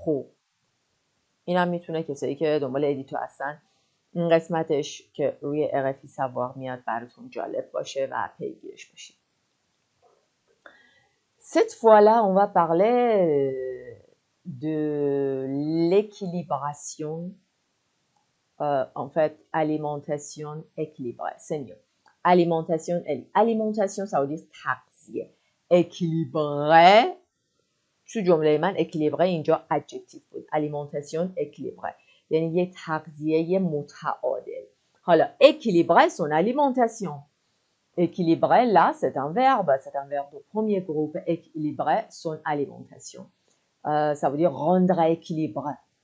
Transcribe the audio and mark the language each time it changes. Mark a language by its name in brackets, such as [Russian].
[Persian] خب این هم میتونه کسایی که دنبال ادیتور هستن این قسمتش که روی RFI Savoir میاد براتون جالب باشه و پیگیرش باشید. [French] Cette fois-là, on va parler de l'équilibration, en fait, alimentation équilibrée. C'est mieux. Alimentation, ça veut dire تغذیه. [Persian] équilibré، تو جمله من équilibré اینجا adjective بود. [French] alimentation équilibrée [Persian] یعنی یه تغذیه متعادل. [French] حالا équilibrer son alimentation. Équilibrer, là, c'est un verbe de premier groupe. Équilibrer son alimentation. Ça veut dire rendre équilibré.